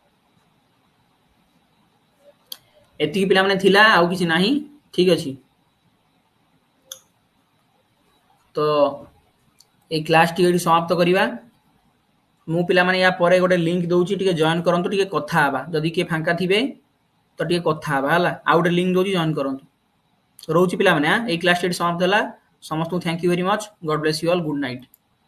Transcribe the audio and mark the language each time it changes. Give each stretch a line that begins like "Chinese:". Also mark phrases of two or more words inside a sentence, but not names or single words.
Odia: ଏତି ପିଲା ମାନେ ଥିଲା ଆଉ କିଛି ନାହି ଠିକ ଅଛି ତ ଏ କ୍ଲାସ ଟି ଏଠି ସମାପ୍ତ କରିବା ମୁଁ ପିଲା ମାନେ ଯା ପରେ ଗୋଟେ ଲିଙ୍କ ଦେଉଛି ଟିକେ ଜଏନ କରନ୍ତୁ ଟିକେ କଥା ହେବା ଯଦି କେ ଫାଙ୍କା ଥିବେ ତ ଟିକେ କଥା ହେବା ହେଲା ଆ ଗୋଟେ ଲିଙ୍କ ଦେଉଛି ଜଏନ କରନ୍ତୁ ରୋଚି ପିଲା ମାନେ ଏ କ୍ଲାସ ଟି ଏଠି ସମାପ୍ତ ହେଲା ସମସ୍ତ
English: thank you very much God bless you all good night